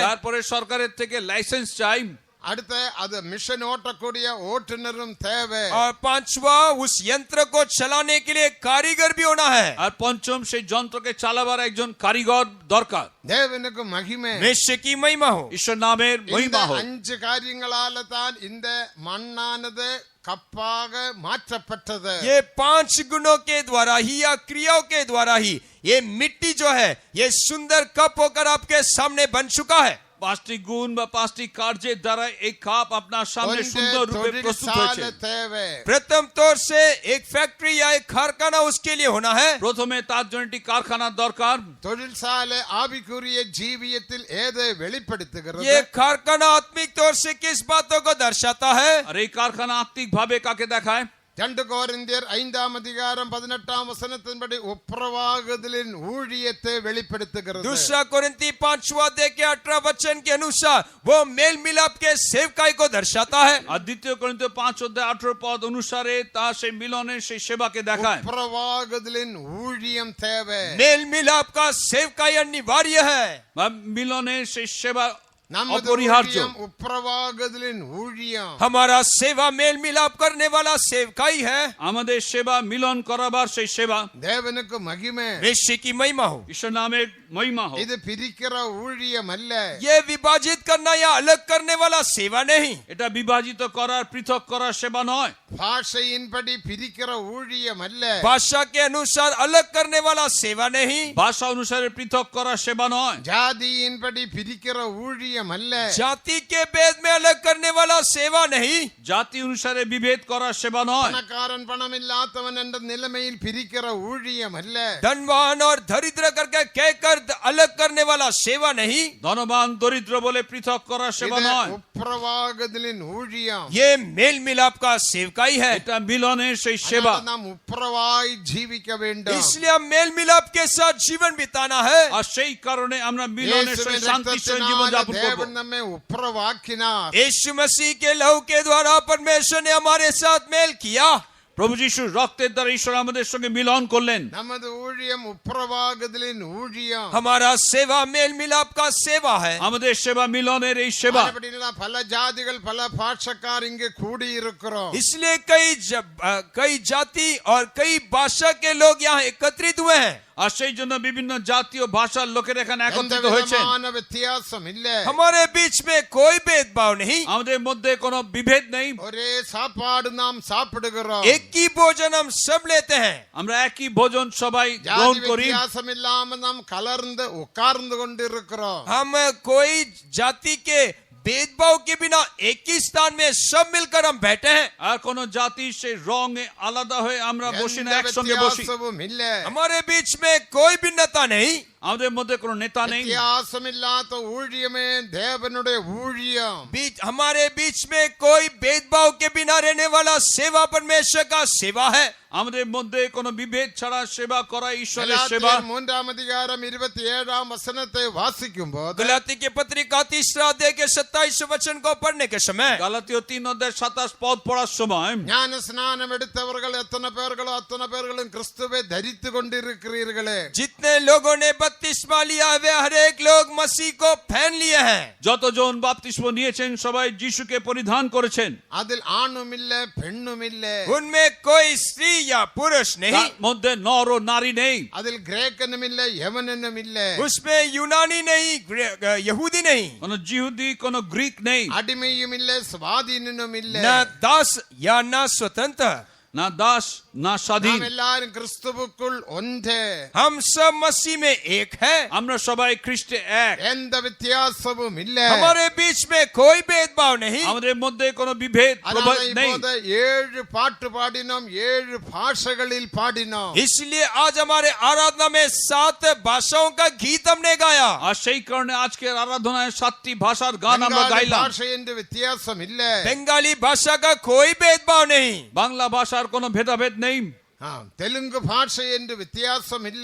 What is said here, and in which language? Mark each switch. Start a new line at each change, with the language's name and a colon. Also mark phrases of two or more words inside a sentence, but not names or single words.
Bangla: তারপরে সরকারের থেকে লাইসেন্স চাই।
Tamil: அடுத்து அது மிஷன் ஓட்டக்கூடிய ஓட்டுநரும் தேவை
Hindi: और पांचवा उस यंत्र को चलाने के लिए कारीगर भी होना है।
Bangla: আর পঞ্চম সেই যন্ত্রকে চালাবার একজন কারিগর দরকার।
Tamil: தேவனுக்கு மகிமை
Hindi: मेषे की महिमा हो।
Bangla: ঈশ্বর নামের
Tamil: இந்த
Bangla: মহিমা হোক।
Tamil: 5 காரியங்களால தான் இந்த மண்ணானது கப்பாக மாற்றப்பட்டது
Hindi: ये 5 गुणों के द्वारा ही या क्रियाओं के द्वारा ही ये मिट्टी जो है ये सुंदर कप होकर आपके सामने बन चुका है।
Bangla: 5টি গুণ বা 5টি কার্যের দ্বারা এই কাপ আপনার সামনে
Tamil: கொஞ்சம்
Bangla: সুন্দর রূপে প্রস্তুত হয়েছে।
Tamil: தொழிற்சாலை தேவை
Hindi: प्रथम तौर से एक फैक्ट्री या एक कारखाना उसके लिए होना है।
Bangla: প্রথমে তার জন্য একটি কারখানার দরকার।
Tamil: தொழிற்சாலை ஆவிக்குரிய ஜீவியத்தில் எதை வெளிப்படுத்துகிறது
Hindi: ये कारखाना आत्मिक तौर से किस बातों को दर्शाता है?
Bangla: আর এই কারখানা আত্মিক ভাবে কাকে দেখায়?
Tamil: 2 கொரிந்தியர் 5ஆம் அதிகாரம் 18ஆம் வசனத்தின்படி ஒப்புரவாகுதலின் ஊழியத்தை வெளிப்படுத்துகிறது
Hindi: दूसरा कोरिन्थी 5वां अध्याय के 18 वचन के अनुसार वो मेल मिलाप के सेवकाई को दर्शाता है।
Bangla: আর দ্বিতীয় করিন্থীয় 5 অধ্যায় 18 পদ অনুসারে তা সেই মিলনের সেই সেবাকে দেখায়।
Tamil: ஒப்புரவாகுதலின் ஊழியம் தேவை
Hindi: मेल मिलाप का सेवकाई अनिवार्य है।
Bangla: বা মিলনের সেই সেবা
Tamil: நமது
Bangla: অপরিহার্য।
Tamil: ஊழியம் ஒப்புரவாகுதலின் ஊழியம்
Hindi: हमारा सेवा मेल मिलाप करने वाला सेवकाई है।
Bangla: আমাদের সেবা মিলন করাবার সেই সেবা।
Tamil: தேவனுக்கு மகிமை
Hindi: मेषे की महिमा हो।
Bangla: ঈশ্বর নামের মহিমা হোক।
Tamil: இது பிரிக்கிற ஊழியம் அல்ல
Hindi: ये विभाजित करना या अलग करने वाला सेवा नहीं।
Bangla: এটা বিভাজিত করার পৃথক করার সেবা নয়।
Tamil: பாஷையின்படி பிரிக்கிற ஊழியம் அல்ல
Hindi: भाषा के अनुसार अलग करने वाला सेवा नहीं।
Bangla: ভাষা অনুসারে পৃথক করার সেবা নয়।
Tamil: ஜாதியின்படி பிரிக்கிற ஊழியம் அல்ல
Hindi: जाति के भेद में अलग करने वाला सेवा नहीं।
Bangla: জাতি অনুসারে বিভেদ করার সেবা নয়।
Tamil: பணக்காரன் பணம் இல்லாதவன் என்ற நிலைமையில் பிரிக்கிற ஊழியம் அல்ல
Hindi: धनवान और दरिद्र करके कहकर अलग करने वाला सेवा नहीं,
Bangla: ধনবান দরিদ্র বলে পৃথক করার সেবা
Tamil: இது
Bangla: নয়,
Tamil: உப்புரவாகுதலின் ஊழியம்.
Hindi: ये मेल मिलाप का सेवकाई है।
Bangla: এটা মিলনের সেই সেবা।
Tamil: அதனால நாம் உப்புரவாய் ஜீவிக்க வேண்டும்.
Hindi: इसलिए हम मेल मिलाप के साथ जीवन बिताना है।
Bangla: আর সেই কারণে আমরা মিলনের সেই
Tamil: இயேசுவின்
Bangla: শান্তির সহিত জীবন
Tamil: ரத்தத்தினால
Bangla: যাপন করব।
Tamil: தேவன் நம்மை உப்புரவாக்கினார்.
Hindi: यीशु मसीह के लहू के द्वारा परमेश्वर ने हमारे साथ मेल किया।
Bangla: প্রভু যিশুর রক্তের দ্বারা ঈশ্বর আমাদের সঙ্গে মিলন করলেন।
Tamil: நமது ஊழியம் உப்புரவாகுதலின் ஊழியம்.
Hindi: हमारा सेवा मेल मिलाप का सेवा है।
Bangla: আমাদের সেবা মিলনের এই সেবা।
Tamil: அப்படின்னா பல ஜாதிகள் பல பாஷக்கார் இங்கே கூடி இருக்கிறோம்.
Hindi: इसलिए कई जाति और कई भाषा के लोग यहाँ एकत्रित हुए हैं।
Bangla: আর সেই জন্য বিভিন্ন জাতীয় ভাষার লোকেরা এখানে
Tamil: எந்த
Bangla: একত্রিত হয়েছে।
Tamil: விதமான வித்தியாசம் இல்லை.
Hindi: हमारे बीच में कोई भेदभाव नहीं,
Bangla: আমাদের মধ্যে কোনো বিভেদ নেই।
Tamil: ஒரே சாப்பாடு நாம் சாப்பிடுகிறோம்.
Hindi: एक ही भोजन हम सब लेते हैं।
Bangla: আমরা একই ভোজন সবাই
Tamil: ஜாதி
Bangla: গ্রহণ করি।
Tamil: வித்தியாசம் இல்லாம நாம் கலர்ந்து உட்கார்ந்து கொண்டிருக்கிறோம்.
Hindi: हम कोई जाति के भेदभाव के बिना एक ही स्थान में सब मिलकर हम बैठे हैं।
Bangla: আর কোন জাতির সেই রঙে আলাদা হয়ে আমরা বসি না,
Tamil: எந்த
Bangla: একসঙ্গে বসি।
Tamil: வித்தியாசமும் இல்லை.
Hindi: हमारे बीच में कोई भिन्नता नहीं।
Bangla: আমাদের মধ্যে কোনো নেতা নেই।
Tamil: வித்தியாசம் இல்லாத ஊழியமே தேவனுடைய ஊழியம்.
Hindi: हमारे बीच में कोई भेदभाव के बिना रहने वाला सेवा परमेश्वर का सेवा है।
Bangla: আমাদের মধ্যে কোনো বিভেদ ছাড়া সেবা করা ঈশ্বরের সেবা।
Tamil: கலாத்தியர் 3ஆம் அதிகாரம் 27ஆம் வசனத்தை வாசிக்கும் போது
Hindi: गलाती की पत्रिका 3 अध्याय के 27 वचन को पढ़ने के समय
Bangla: গালাতীয় 3:27 পদ পড়ার সময়
Tamil: ஞான ஸ்நானம் எடுத்தவர்கள் எத்தனை பேர்களோ அத்தனை பேர்களும் கிறிஸ்துவை தரித்து கொண்டிருக்கிறீர்களே.
Hindi: जितने लोगों ने बपतिस्मा लिया वे हर एक लोग मसीह को पहन लिए हैं।
Bangla: যতজন বাপ্তিস্ম নিয়েছেন সবাই যিশুকে পরিধান করেছেন।
Tamil: அதில் ஆணும் இல்ல பெண்ணும் இல்ல.
Hindi: उनमें कोई स्त्री या पुरुष नहीं,
Bangla: তার মধ্যে নর ও নারী নেই।
Tamil: அதில் கிரேக்கனும் இல்ல யவனனும் இல்ல.
Hindi: उसमें यूनानी नहीं, यहूदी नहीं,
Bangla: কোন জিহুদি কোন গ্রিক নেই,
Tamil: அடிமையும் இல்ல சுவாதீனனும் இல்ல.
Hindi: न दास या न स्वतंत्र,
Bangla: না দাস না স্বাধীন।
Tamil: நாம் எல்லாரும் கிறிஸ்துவுக்குள் ஒன்றே.
Hindi: हम सब मसीह में एक है।
Bangla: আমরা সবাই খ্রিস্টে এক।
Tamil: எந்த வித்தியாசமும் இல்ல.
Hindi: हमारे बीच में कोई भेदभाव नहीं।
Bangla: আমাদের মধ্যে কোনো বিভেদ
Tamil: அதனால
Bangla: প্রভেদ নেই।
Tamil: இப்போது 7 பாட்டு பாடினோம், 7 பாஷைகளில் பாடினோம்.
Hindi: इसलिए आज हमारे आराधना में 7 भाषाओं का गीत हमने गाया।
Bangla: আর সেই কারণে আজকের আরাধনায় 7টি ভাষার গান আমরা
Tamil: பெங்காலி
Bangla: গাইলাম।
Tamil: பாஷை என்று வித்தியாசம் இல்ல.
Hindi: बंगाली भाषा का कोई भेदभाव नहीं,
Bangla: বাংলা ভাষার কোনো ভেদাভেদ নেই।
Tamil: தெலுங்கு பாஷை என்று வித்தியாசம் இல்ல.